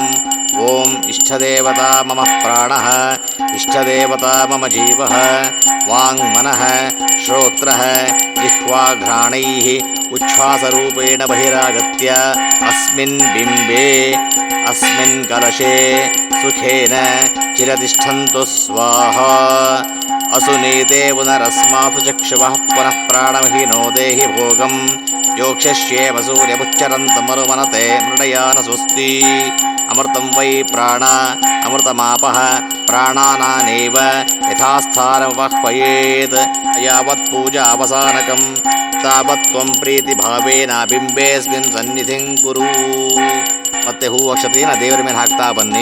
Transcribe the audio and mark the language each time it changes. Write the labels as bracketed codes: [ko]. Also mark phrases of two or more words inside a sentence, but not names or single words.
[sa] ಓಂ ಇಷ್ಟದೇವತಾ ಮಮ ಪ್ರಾಣಃ ಇಷ್ಟದೇವತಾ ಮಮ ಜೀವಃ ವಾಂಗ್ಮನಃ ಶ್ರೋತ್ರಃ ಜಿಹ್ವಾಘ್ರಾಣೈಃ ಉಚ್ಛ್ವಾಸರೂಪೇಣ ಬಹಿರಾಗತ್ಯ ಅಸ್ಮಿನ್ ಬಿಂಬೆ ಅಸ್ಮಿನ್ ಕಲಶೆ ಸುಖೇನ ಚಿರತಿಷ್ಠಂತು ಸ್ವಾಹಾ. ಅಸುನೀತೆ ಪುನರಸ್ಮಾಸು ಚಕ್ಷುವಃ ಪುನಃ ಪ್ರಾಣಮಹಿನೋ ದೇಹಿ ಭೋಗಂ ಯೋಕ್ಷಶ್ಯೇವ ಸೂರ್ಯಮುಚ್ಚರಂತಮರುಮನತೆ ಮೃಡಯಾನ ಸ್ವಸ್ತಿ. ಅಮೃತಂ ವೈ ಪ್ರಾಣ ಅಮೃತಮಾಪಃ ಪ್ರಾಣಾನಾನೇವ ಯಥಾಸ್ಥಾನಮಪಹ್ವಯೇತ್ ಯಾವತ್ ಪೂಜಾ ಅವಸಾನಕಂ ತಾವತ್ ತ್ವಂ ಪ್ರೀತಿಭಾವೇನ ಬಿಂಬೇಸ್ಮಿನ್ ಸನ್ನಿಧಿಂ ಕುರು. [kn] ಮತ್ತೆ ಹೂ ಅಕ್ಷತೆಯನ್ನು ದೇವರ ಮೇಲೆ ಹಾಕ್ತಾ ಬನ್ನಿ.